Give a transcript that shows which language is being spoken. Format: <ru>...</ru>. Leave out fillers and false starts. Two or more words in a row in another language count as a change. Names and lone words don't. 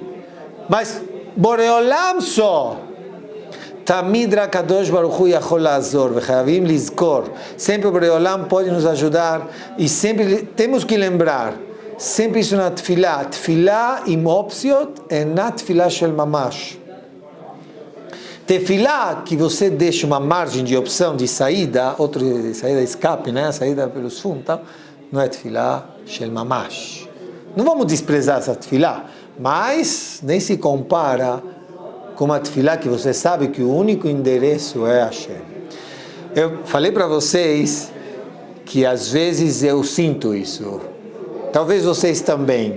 <pt>Mas Boreolam só.</pt> <he>תמיד קדוש ברוך הוא יכול לעזור, וחייבים לזכור.</he> <pt>Sempre o Boreolam pode nos ajudar e sempre temos que lembrar. Sempre isso na tefilá.</pt> <he>תפילה עם אופציות</he> <pt>é na</pt> <he>תפילה של ממש.</he> <pt>Tefilá que você deixa uma margem de opção de saída, outra saída escape, né? Saída pelos fundos, tal, não é</pt> <he>תפילה של ממש.</he> <pt>Não vamos desprezar essa tefilá, mas nem se compara com uma tefilá que você sabe que o único endereço é Hashem. Eu falei para vocês que às vezes eu sinto isso. Talvez vocês também.</pt>